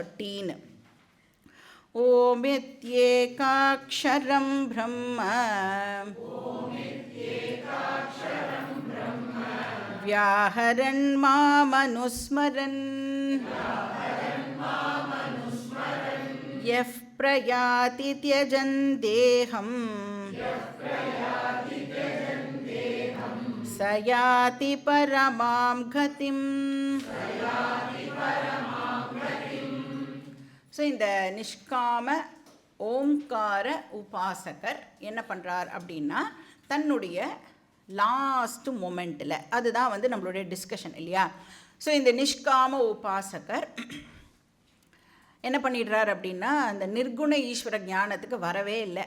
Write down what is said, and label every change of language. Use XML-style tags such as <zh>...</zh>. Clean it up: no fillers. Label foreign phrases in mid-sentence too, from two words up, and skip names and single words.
<sa>13 ओमित्येकाक्षरं ब्रह्म व्याहरन् मामनुस्मरन् यः प्रयाति त्यजन् देहं स याति परमां गतिम्.</sa> <ta>ஸோ இந்த நிஷ்காம ஓம்கார உபாசகர் என்ன பண்ணுறார் அப்படின்னா தன்னுடைய</ta> <en>last moment,</en> <ta>அதுதான் வந்து நம்மளுடைய டிஸ்கஷன் இல்லையா. ஸோ இந்த நிஷ்காம உபாசகர் என்ன பண்ணிடுறார் அப்படின்னா அந்த நிர்குண ஈஸ்வர ஞானத்துக்கு வரவே இல்லை.</ta>